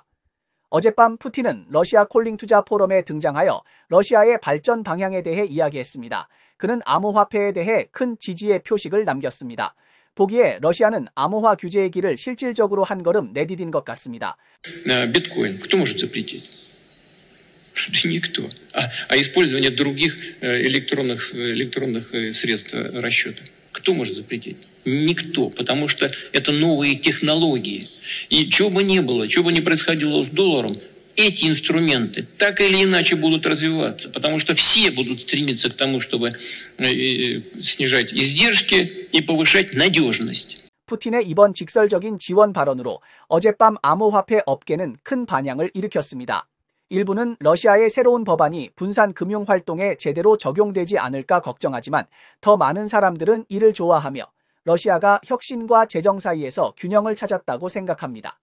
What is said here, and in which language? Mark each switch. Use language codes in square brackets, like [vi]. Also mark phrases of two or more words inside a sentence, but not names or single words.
[ko] 어젯밤 푸틴은 러시아 콜링 투자 포럼에 등장하여 러시아의 발전 방향에 대해 이야기했습니다. 그는 암호화폐에 대해 큰 지지의 표식을 남겼습니다. 보기에 러시아는 암호화 규제의 길을 실질적으로 한 걸음 내디딘 것 같습니다. 비트코인, [ru] кто может запретить? Никто. А использование других электронных средств расчета. Кто может запретить? Никто, потому что это новые технологии. И что бы ни было, что бы ни происходило с долларом, эти инструменты так или иначе будут развиваться, потому что все будут стремиться к тому, чтобы снижать издержки и повышать надежность. [ko] 푸틴의 이번 직설적인 지원 발언으로 어젯밤 암호화폐 업계는 큰 반향을 일으켰습니다. 일부는 러시아의 새로운 법안이 분산 금융 활동에 제대로 적용되지 않을까 걱정하지만 더 많은 사람들은 이를 좋아하며 러시아가 혁신과 재정 사이에서 균형을 찾았다고 생각합니다.